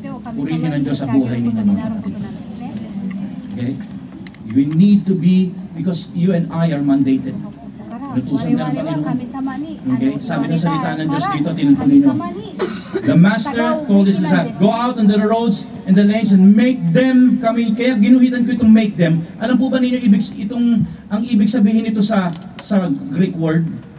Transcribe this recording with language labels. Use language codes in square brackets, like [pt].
[tl] Purihin ang Diyos sa buhay ninyo, mga kapatid. Okay? [en] You need to be, because you and I are mandated. [tl] Natusan ka ng Panginoon. Okay? Sabi ng salita ng Diyos dito, tinuntunin nyo. [en] The Master told his disciples, go out on the roads and the lanes and make them come in. [tl] Kaya ginuhitan ko itong make them. Alam po ba ninyo ang ibig sabihin nito sa Greek word?